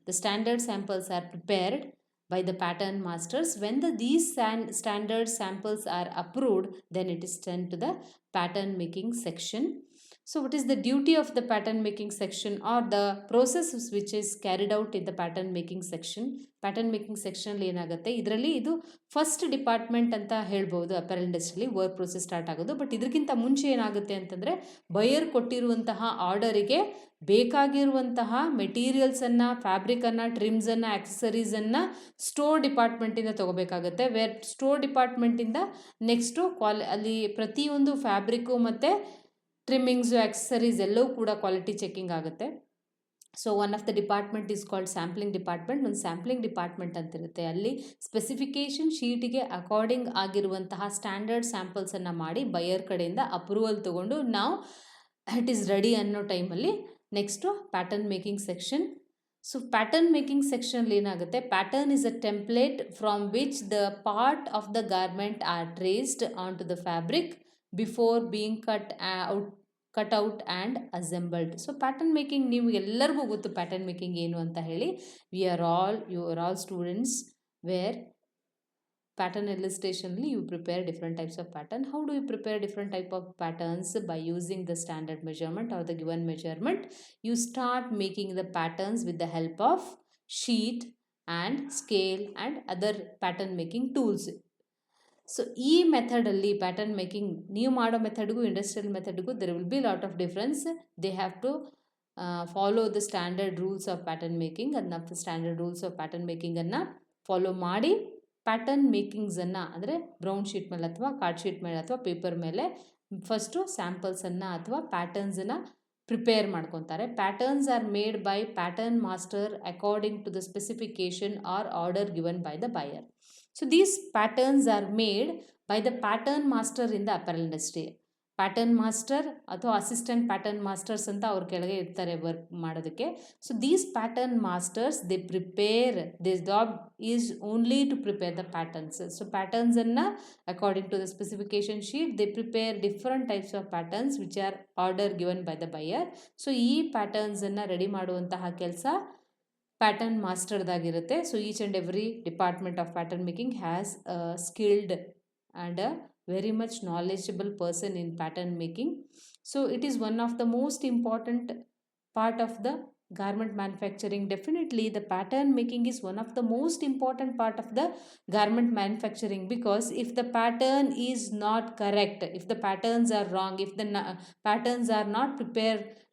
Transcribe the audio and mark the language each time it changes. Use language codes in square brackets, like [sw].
[en] The standard samples are prepared by the pattern masters. When these standard samples are approved, then it is sent to the pattern making section. So what is the duty of the pattern making section, or the process which is carried out in the pattern making section? [kn] Pattern making section ಏನಾಗುತ್ತೆ, ಇದರಲ್ಲಿ ಇದು first department ಅಂತ ಹೇಳ್ಬೋದು apparel ಇಂಡಸ್ಟ್ರಿಲಿ work process start ಆಗೋದು. But ಇದಕ್ಕಿಂತ ಮುಂಚೆ ಏನಾಗುತ್ತೆ ಅಂತಂದರೆ, ಬಯರ್ ಕೊಟ್ಟಿರುವಂತಹ ಆರ್ಡರಿಗೆ ಬೇಕಾಗಿರುವಂತಹ ಮೆಟೀರಿಯಲ್ಸನ್ನು, ಫ್ಯಾಬ್ರಿಕನ್ನು, ಟ್ರಿಮ್ಸನ್ನು, ಆಕ್ಸೆಸರೀಸನ್ನು ಸ್ಟೋರ್ ಡಿಪಾರ್ಟ್ಮೆಂಟಿಂದ ತೊಗೋಬೇಕಾಗುತ್ತೆ. ಸ್ಟೋರ್ ಡಿಪಾರ್ಟ್ಮೆಂಟಿಂದ ನೆಕ್ಸ್ಟು ಅಲ್ಲಿ ಪ್ರತಿಯೊಂದು ಫ್ಯಾಬ್ರಿಕ್ಕು ಮತ್ತು ಟ್ರಿಮ್ಮಿಂಗ್ಸು, ಆಕ್ಸೆಸರೀಸ್ ಎಲ್ಲವೂ ಕೂಡ ಕ್ವಾಲಿಟಿ ಚೆಕಿಂಗ್ ಆಗುತ್ತೆ. [en] So one of the department is called sampling department. [kn] ಒಂದು ಸ್ಯಾಂಪ್ಲಿಂಗ್ ಡಿಪಾರ್ಟ್ಮೆಂಟ್ ಅಂತಿರುತ್ತೆ. ಅಲ್ಲಿ ಸ್ಪೆಸಿಫಿಕೇಷನ್ ಶೀಟಿಗೆ ಅಕಾರ್ಡಿಂಗ್ ಆಗಿರುವಂತಹ ಸ್ಟ್ಯಾಂಡರ್ಡ್ ಸ್ಯಾಂಪಲ್ಸನ್ನು ಮಾಡಿ ಬಯರ್ ಕಡೆಯಿಂದ ಅಪ್ರೂವಲ್ ತೊಗೊಂಡು ನಾವು [en] it is ready [kn] ಅನ್ನೋ ಟೈಮಲ್ಲಿ next pattern making section. [en] so [kn] pattern making ಸೆಕ್ಷನ್ಲಿ ಏನಾಗುತ್ತೆ, [en] Pattern is a template from which the part of the garment are traced on to the fabric before being cut out and assembled. [kn] So pattern making ನೀವು ಎಲ್ಲರಿಗೂ ಗೊತ್ತು pattern making ಏನು ಅಂತ ಹೇಳಿ. [en] You are all students where pattern illustration, you prepare different types of pattern. How do you prepare different type of patterns? By using the standard measurement or the given measurement. You start making the patterns with the help of sheet and scale and other pattern making tools. [kn] So ಈ ಮೆಥಡಲ್ಲಿ pattern making ನೀವು ಮಾಡೋ ಮೆಥಡ್ಗೂ industrial ಮೆಥಡ್ಗೂ [en] There will be lot of difference. They have to follow the standard rules of pattern making. [kn] ಅದನ್ನ standard rules of pattern ಮೇಕಿಂಗನ್ನು follow ಮಾಡಿ pattern ಮೇಕಿಂಗ್ಸನ್ನು, ಅಂದರೆ brown sheet ಮೇಲೆ ಅಥವಾ card sheet ಮೇಲೆ ಅಥವಾ ಪೇಪರ್ ಮೇಲೆ ಫಸ್ಟು ಸ್ಯಾಂಪಲ್ಸನ್ನು ಅಥವಾ ಪ್ಯಾಟರ್ನ್ಸನ್ನು ಪ್ರಿಪೇರ್ ಮಾಡ್ಕೊತಾರೆ. [en] Patterns are made by pattern master according to the specification or order given by the buyer. So these patterns are made by the pattern master in the apparel industry. [kn] Pattern master ಅಥವಾ assistant pattern masters ಅಂತ ಅವ್ರ ಕೆಳಗೆ ಇರ್ತಾರೆ work ಮಾಡೋದಕ್ಕೆ. [en] So these pattern masters they prepare, this job is only to prepare the patterns. So ಪ್ಯಾಟರ್ನ್ಸನ್ನು according to the specification sheet they prepare different types of patterns which are order given by the buyer. [kn] So ಈ ಪ್ಯಾಟರ್ನ್ಸನ್ನು ready ಮಾಡುವಂತಹ ಕೆಲಸ pattern ಮಾಸ್ಟರ್ದಾಗಿರುತ್ತೆ. [en] So each and every department of pattern making has a skilled and a very much knowledgeable person in pattern making. So it is one of the most important part of the garment manufacturing. Definitely the pattern making is one of the most important part of the garment manufacturing, because if the pattern is not correct, if the patterns are wrong, if the patterns are not prepared